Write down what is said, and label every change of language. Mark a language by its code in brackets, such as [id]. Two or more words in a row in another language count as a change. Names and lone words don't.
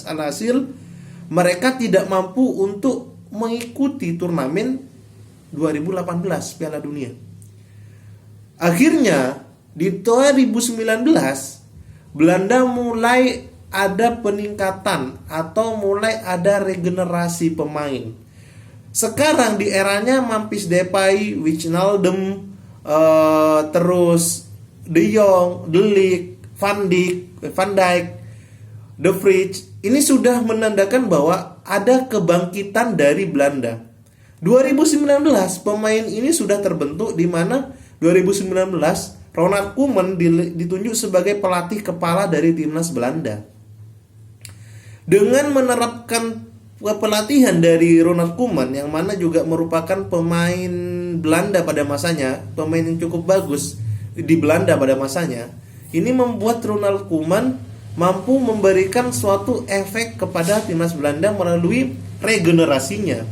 [id] Alhasil mereka tidak mampu untuk mengikuti turnamen 2018 Piala Dunia. Akhirnya di 2019 Belanda mulai ada peningkatan atau mulai ada regenerasi pemain. Sekarang di eranya Memphis Depay, Wijnaldum, terus De Jong, De Ligt, Van Dijk, De Vrij. Ini sudah menandakan bahwa ada kebangkitan dari Belanda. 2019 pemain ini sudah terbentuk, di mana 2019 Ronald Koeman ditunjuk sebagai pelatih kepala dari timnas Belanda. Dengan menerapkan pelatihan dari Ronald Koeman, yang mana juga merupakan pemain Belanda pada masanya, pemain yang cukup bagus di Belanda pada masanya, ini membuat Ronald Koeman mampu memberikan suatu efek kepada timnas Belanda melalui regenerasinya.